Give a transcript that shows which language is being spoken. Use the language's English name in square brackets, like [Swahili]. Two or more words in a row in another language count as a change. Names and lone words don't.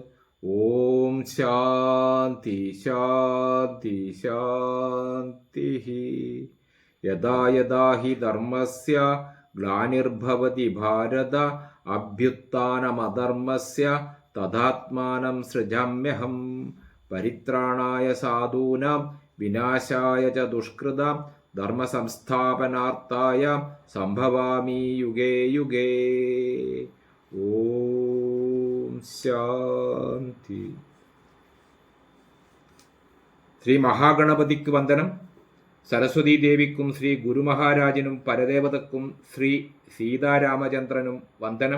[Sanskrit] ഓം ശാന്തി ശാന്തി ശാന്തി. യദാ യദാ ഹി ധർമ്മസ്യ ഗ്ലാനിർഭവതി ഭാരത അഭ്യുത്ഥാനമധർമ്മസ്യ തഥാത്മാനം സൃജാമ്യഹം. പരിത്രാണായ സാധൂനാം വിനാശായ ച ദുഷ്കൃതാം ധർമ്മസംസ്ഥാപനാർത്ഥായ സംഭവാമി യുഗേ യുഗേ. ഓം ശാന്തി. [Malayalam] ശ്രീ മഹാഗണപതിക്ക് വന്ദനം. സരസ്വതീ ദേവിക്കും ശ്രീ ഗുരുമഹാരാജനും പരദേവതക്കും ശ്രീ സീതാരാമചന്ദ്രനും വന്ദനം.